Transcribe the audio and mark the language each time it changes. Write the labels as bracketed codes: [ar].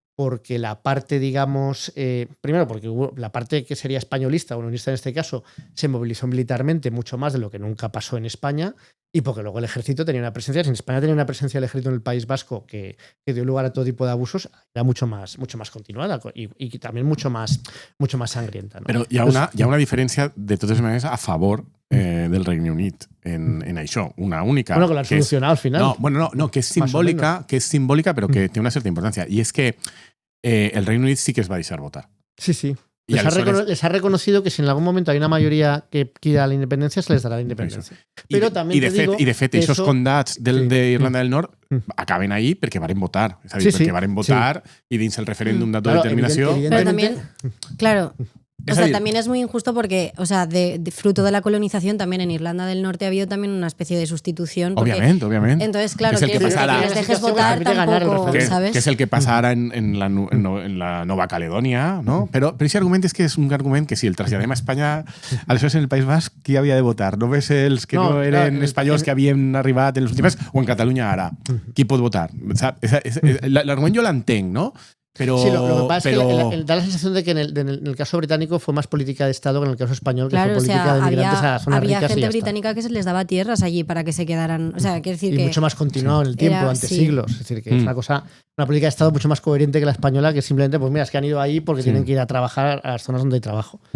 [es] porque la parte, digamos, primero porque la parte que sería españolista o unionista en este caso se movilizó militarmente mucho más de lo que nunca pasó en España, y porque luego el ejército tenía una presencia, si en España tenía una presencia del ejército en el País Vasco que dio lugar a todo tipo de abusos, era mucho más continuada y también mucho más sangrienta, ¿no? [ca] Però hi ha una diferència, de totes maneres, a favor del Regne Unit en això, una única. [es] Bueno, que lo han solucionado al final. [ca] No, que és simbòlica, però que té una certa importància. I és que el Regne Unit sí que es va deixar votar. [es] Sí. Les ha reconocido que si en algún momento hay una mayoría que quiera la independencia, se les dará la independencia. Pero también [ca] de fet, aquests condats d'Irlanda del Nord acaben ahí perquè varen votar. És a dir, perquè varen votar i dins el referèndum d'autodeterminació... [es] Pero también, claro... O sea, también es muy injusto porque, o sea, de fruto de la colonización también en Irlanda del Norte ha habido también una especie de sustitución. Obviamente. Entonces, claro, que les dejes votar tampoco, ¿sabes? [ca] Que és el que passa ara en la Nova Caledònia, no? Però aquest argument és que és un argument que si el traslladem a Espanya, aleshores en el País Basc, qui havia de votar? Només els que no eren espanyols que havien arribat en els últims anys, o en Catalunya ara? Qui pot votar? L'argument jo l'entenc, no? Pero, [es] sí, lo que pasa es que da la sensación de que en el caso británico fue más política de Estado que en el caso español, que fue política de migrantes a zonas ricas. Había gente británica que se les daba tierras allí para que se quedaran. O sea, quiere decir que. Mucho más continuado en el tiempo, durante siglos. Es decir, que es una política de Estado mucho más coherente que la española, que simplemente, pues mira, es que han ido ahí porque tienen que ir a trabajar a las zonas donde hay trabajo.